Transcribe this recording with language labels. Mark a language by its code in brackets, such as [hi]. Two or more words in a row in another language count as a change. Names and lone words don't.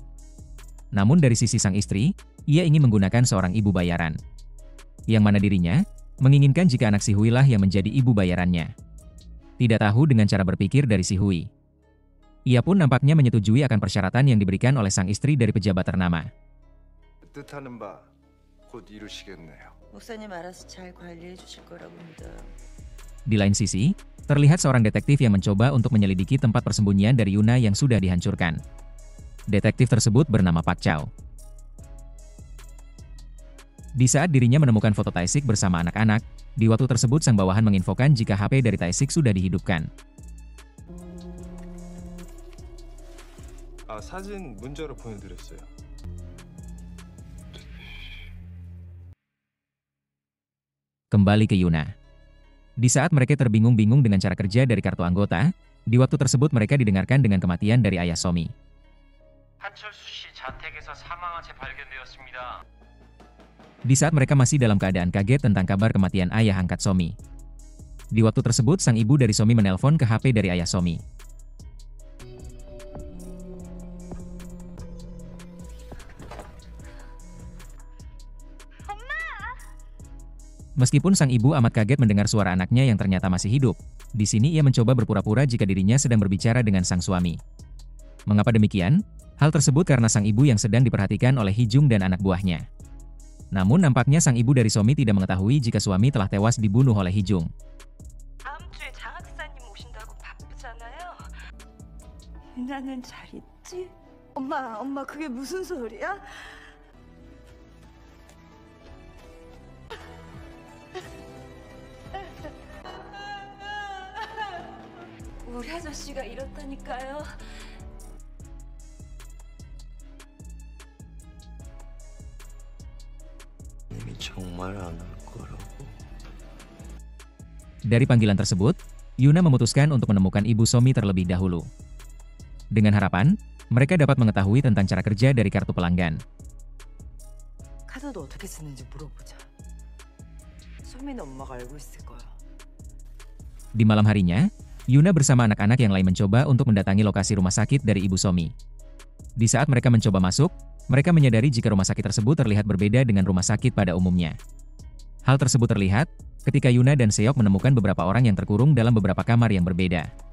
[id] Namun dari sisi sang istri, ia ingin menggunakan seorang ibu bayaran. Yang mana dirinya menginginkan jika anak Si Hui lah yang menjadi ibu bayarannya. Tidak tahu dengan cara berpikir dari Si Hui. Ia pun nampaknya menyetujui akan persyaratan yang diberikan oleh sang istri dari pejabat ternama. [ko] 뜻하는 바 곧 이루시겠네요. 목사님 알아서 잘 관리해 주실 거라고 믿어요. [id] Di lain sisi, terlihat seorang detektif yang mencoba untuk menyelidiki tempat persembunyian dari Yuna yang sudah dihancurkan. Detektif tersebut bernama Pak Chow. Di saat dirinya menemukan foto Tae-sik bersama anak-anak, di waktu tersebut sang bawahan menginfokan jika HP dari Tae-sik sudah dihidupkan. [ko] 사진 문자로 보내드렸어요. [id] Kembali ke Yuna. Di saat mereka terbingung-bingung dengan cara kerja dari kartu anggota, di waktu tersebut mereka didengarkan dengan kematian dari ayah Somi. [ko] 한철수 씨 자택에서 사망한 채 발견되었습니다. [id] Di saat mereka masih dalam keadaan kaget tentang kabar kematian ayah angkat Somi. Di waktu tersebut sang ibu dari Somi menelpon ke HP dari ayah Somi. Meskipun sang ibu amat kaget mendengar suara anaknya yang ternyata masih hidup, di sini ia mencoba berpura-pura jika dirinya sedang berbicara dengan sang suami. Mengapa demikian? Hal tersebut karena sang ibu yang sedang diperhatikan oleh Hee-jung dan anak buahnya. Namun nampaknya sang ibu dari Somi tidak mengetahui jika suami telah tewas dibunuh oleh Hee-jung. [ko] 다음 주에 장학사님 오신다고 바쁘잖아요. 유나는 잘 있지? 엄마 그게 무슨 소리야? 우리 아저씨가 이렇다니까요. 정말 안 올 거라고. [id] Dari panggilan tersebut, Yuna memutuskan untuk menemukan ibu Somi terlebih dahulu. Dengan harapan, mereka dapat mengetahui tentang cara kerja dari kartu pelanggan. [ko] 카드도 어떻게 쓰는지 물어보자. 소민 엄마가 알고 있을 거야. [id] Di malam harinya, Yuna bersama anak-anak yang lain mencoba untuk mendatangi lokasi rumah sakit dari ibu Somi. Di saat mereka mencoba masuk, mereka menyadari jika rumah sakit tersebut terlihat berbeda dengan rumah sakit pada umumnya. Hal tersebut terlihat ketika Yuna dan Seok menemukan beberapa orang yang terkurung dalam beberapa kamar yang berbeda.